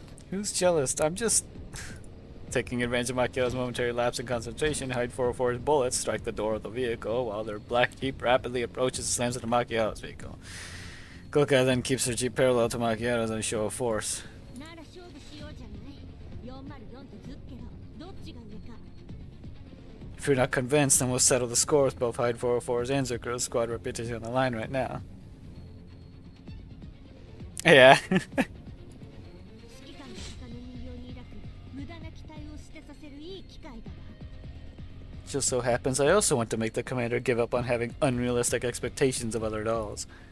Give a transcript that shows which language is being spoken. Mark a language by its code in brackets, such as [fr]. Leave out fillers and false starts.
[en] Who's jealous? I'm just... Taking advantage of Macchiato's momentary lapse in concentration, Hyde 404's bullets strike the door of the vehicle while their black jeep rapidly approaches and slams into Macchiato's vehicle. Goka then keeps her jeep parallel to Macchiato's in a show of force. [ja] なら勝負しようじゃない404とズッケロどっちが上か [en] If you're not convinced, then we'll settle the score with both Hyde 404's and Zucro's squad reputation on the line right now. Yeah. [ja] 指揮官が鷹の人形に抱く無駄な期待を捨てさせるいい機会だわ [en] Just so happens I also want to make the commander give up on having unrealistic expectations of other dolls.